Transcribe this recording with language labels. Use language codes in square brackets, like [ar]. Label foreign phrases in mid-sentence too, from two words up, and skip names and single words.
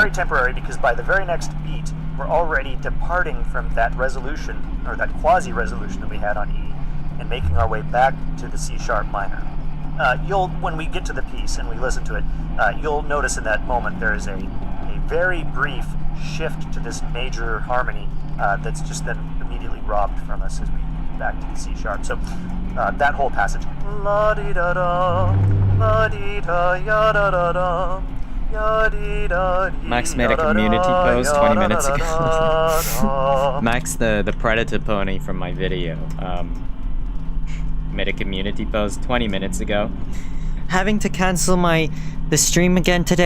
[en] very temporary because by the very next beat, we're already departing from that resolution, or that quasi-resolution that we had on E, and making our way back to the C sharp minor. When we get to the piece and we listen to it, you'll notice in that moment there is a very brief shift to this major harmony that's just then immediately robbed from us as we get back to the C sharp. So that whole passage. La-di-da-da, la-di-da, ya-da-da-da. Max made a community post 20 minutes ago. Max, the predator pony from my video, made a community post 20 minutes ago. Having to cancel the stream again today.